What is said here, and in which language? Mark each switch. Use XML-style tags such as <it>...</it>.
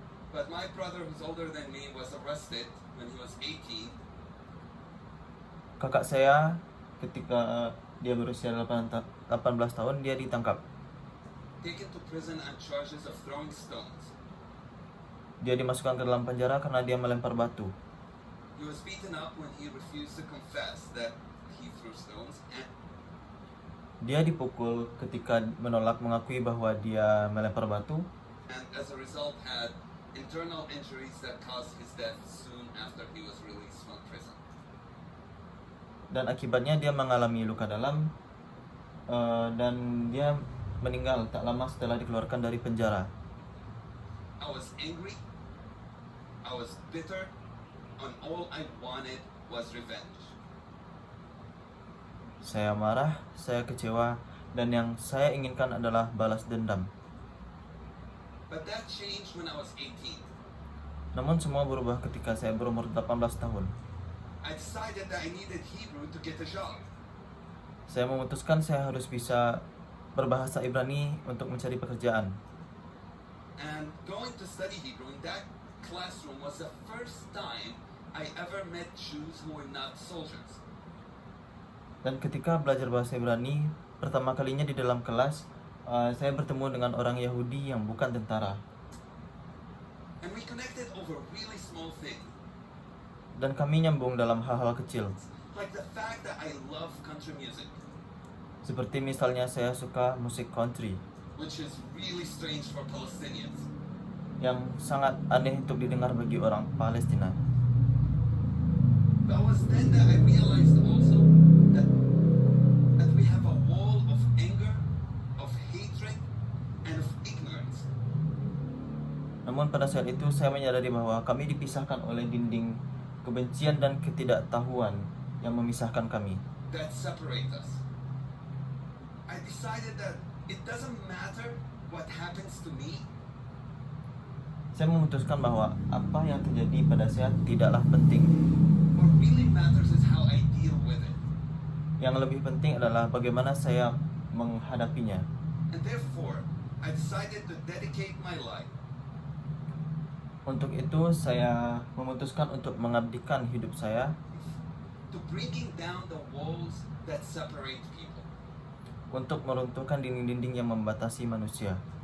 <en>But my brother, who's older than me, was arrested when he was 18.</en> <id>Kakak saya ketika dia berusia 18 tahun, dia ditangkap.</id> <en>Taken to prison on charges of throwing stones.</en> <id>Dia dimasukkan ke dalam penjara karena dia melempar batu.</id> <en>He was beaten up when he refused to confess that he threw stones, and</en> <id>Dia dipukul ketika menolak mengakui bahwa dia melempar batu.</id> <en>as a result had internal injuries that caused his death soon after he was released from prison.</en> <id>Dan akibatnya dia mengalami luka dalam dan dia meninggal tak lama setelah dikeluarkan dari penjara.</id> <en>I was angry. I was bitter, and all I wanted was revenge.</en> <id>Saya marah, saya kecewa, dan yang saya inginkan adalah balas dendam.</id> <en>But that changed when I was 18.</en> <id>Namun semua berubah ketika saya berumur 18 tahun.</id> <en>I decided that I needed Hebrew to get a job.</en> <id>Saya memutuskan saya harus bisa berbahasa Ibrani untuk mencari pekerjaan.</id> <en>And going to study Hebrew in that classroom was the first time I ever met Jews who were not soldiers.</en> <id>Dan ketika belajar bahasa Ibrani, pertama kalinya di dalam kelas, saya bertemu dengan orang Yahudi yang bukan tentara.</id> <en>And we connected over really small things,</en> <id>Dan kami nyambung dalam hal-hal kecil.</id> <en>like the fact that I love country music,</en> <id>Seperti misalnya saya suka musik country,</id> <en>which is really strange for Palestinians.</en> <id>yang sangat aneh untuk didengar bagi orang Palestina.</id> <en>But it was then that I realized also that we have a wall of anger, of hatred, and of ignorance.</en> <id>Namun pada saat itu saya menyadari bahwa kami dipisahkan oleh dinding kebencian dan ketidaktahuan yang memisahkan kami.</id> <en>That separate us. I decided that it doesn't matter what happens to me.</en> <id>Saya memutuskan bahwa apa yang terjadi pada saya tidaklah penting.</id> <en>What really matters is how I deal with it.</en> <id>Yang lebih penting adalah bagaimana saya menghadapinya.</id> <en>And therefore, I decided to dedicate my life</en> <id>Untuk itu saya memutuskan untuk mengabdikan hidup saya</id> <en>to breaking down the walls that separate people.</en> <id>untuk meruntuhkan dinding-dinding yang membatasi manusia.</id>